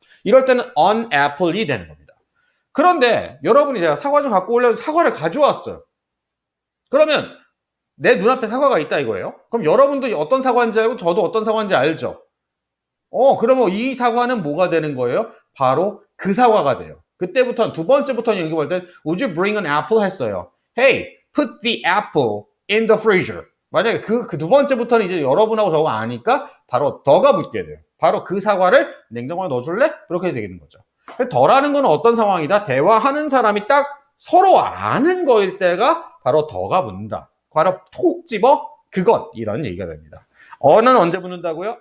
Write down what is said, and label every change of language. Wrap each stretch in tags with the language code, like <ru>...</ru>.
<ko>이럴 때는 an apple이 되는 겁니다. 그런데 여러분이 제가 사과 좀 갖고 오려고 사과를 가져왔어요. 그러면 내 눈앞에 사과가 있다 이거예요. 그럼 여러분도 어떤 사과인지 알고 저도 어떤 사과인지 알죠? 그러면 이 사과는 뭐가 되는 거예요? 바로 그 사과가 돼요. 그때부터는 두 번째부터는 여기 볼 때</ko> <en>Would you bring an apple</en> <ko>했어요.</ko> <en>Hey, put the apple in the freezer.</en> <ko>만약에 그 두 번째부터는 이제 여러분하고 저거 아니까 바로 더가 붙게 돼요. 바로 그 사과를 냉장고에 넣어줄래? 그렇게 되는 거죠. 더라는 건 어떤 상황이다? 대화하는 사람이 딱 서로 아는 거일 때가 바로 더가 붙는다. 바로 톡 집어 그것 이런 얘기가 됩니다. 어는 언제 붙는다고요?</ko>